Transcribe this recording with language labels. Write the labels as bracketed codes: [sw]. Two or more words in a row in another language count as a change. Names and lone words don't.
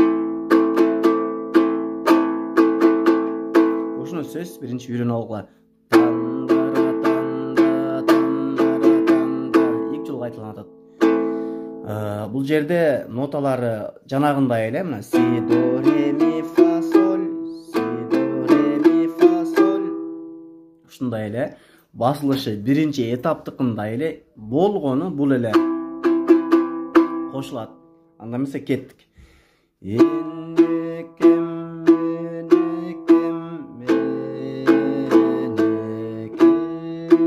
[ky] Ушуну сөз биринчи үйрөнүп алгыла. Эки жолу кайталанып атат. Бул жерде ноталары жанагындай эле, мына си, до, ре, ми, фа, соль, си, до, ре, ми, фа, соль. Ушундай эле басылышы биринчи этаптыкындай эле болгону бул эле кошулат. Анда эмесе кеттик. Энекем, менекем, менекем.